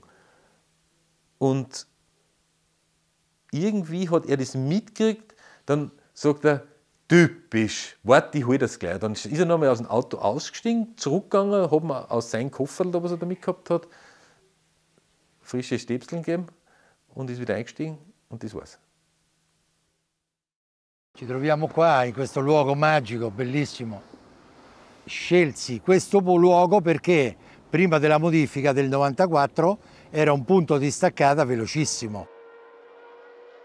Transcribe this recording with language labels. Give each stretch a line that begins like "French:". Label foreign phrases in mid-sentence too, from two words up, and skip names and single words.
German: Und irgendwie hat er das mitgekriegt, dann sagt er, typisch, warte, ich hol das gleich. Dann ist er nochmal aus dem Auto ausgestiegen, zurückgegangen, hat mir aus seinem Koffer, was er da mitgehabt hat, frische Stäbseln gegeben und ist wieder eingestiegen und das war's.
Italian: Ci troviamo qua in questo luogo magico, bellissimo. Scelsi questo luogo perché prima della modifica del 94 era un punto di staccata velocissimo.